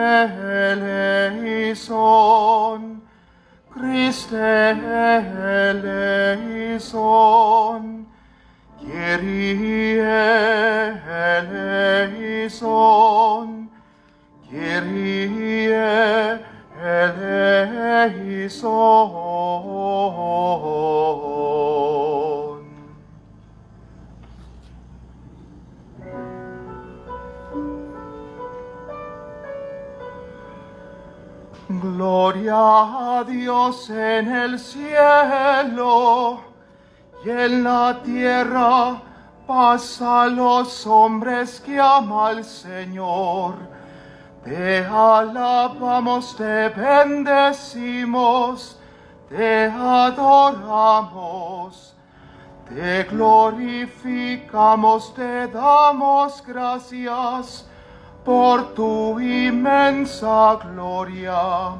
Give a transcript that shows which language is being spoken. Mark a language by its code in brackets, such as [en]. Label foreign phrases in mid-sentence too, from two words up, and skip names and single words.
[el] eleison, Christe eleison, Kyrie eleison, Kyrie eleison. [es] Gloria a Dios en el cielo y en la tierra paz a los hombres que ama al Señor. Te alabamos, te bendecimos, te adoramos, te glorificamos, te damos gracias por tu inmensa gloria.